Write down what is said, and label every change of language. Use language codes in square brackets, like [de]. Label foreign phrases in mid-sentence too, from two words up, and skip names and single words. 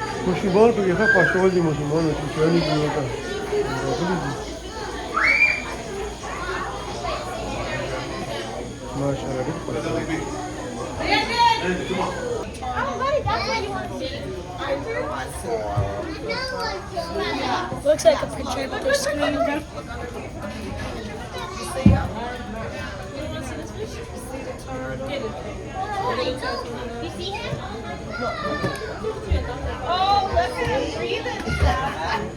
[ps] ماشومان په کې ښه خوشحال دي ماشومان چوچواني دي ورته راغلي دي ماشاءالله ډېر خوشحال دي [en] Looks like a projector screen. Oh, look at him breathing, Sarah.